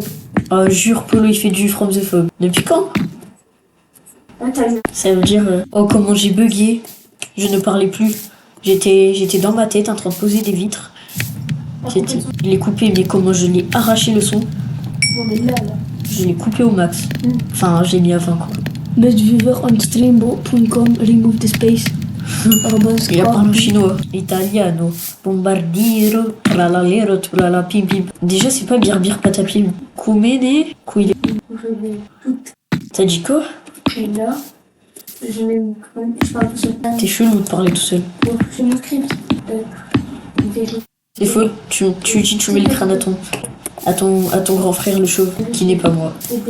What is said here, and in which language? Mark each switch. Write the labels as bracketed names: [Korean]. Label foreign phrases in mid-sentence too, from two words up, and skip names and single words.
[French] Oh, jure, Polo, il fait du From the Fog. Depuis quand? Ça veut dire... Oh, comment j'ai bugué. Je ne parlais plus. J'étais dans ma tête en train de poser des vitres. Je l'ai coupé, mais comment je l'ai arraché le son. On est là. Je l'ai coupé au max. Enfin, j'ai mis à 20 quoi. [English] Bestviewer.streambo.com remove the space. [French] Il parle en chinois. Italiano. Bombardiero. Tralalero. Tralala pim pim. Déjà, c'est pas birbir patapim. Koumene. Kouile. T'as dit quoi? Et là, je parle tout seul. T'es chelou de parler tout seul. Je mon script. C'est faux. Tu mets le crâne à ton grand frère le chauve, qui n'est pas moi.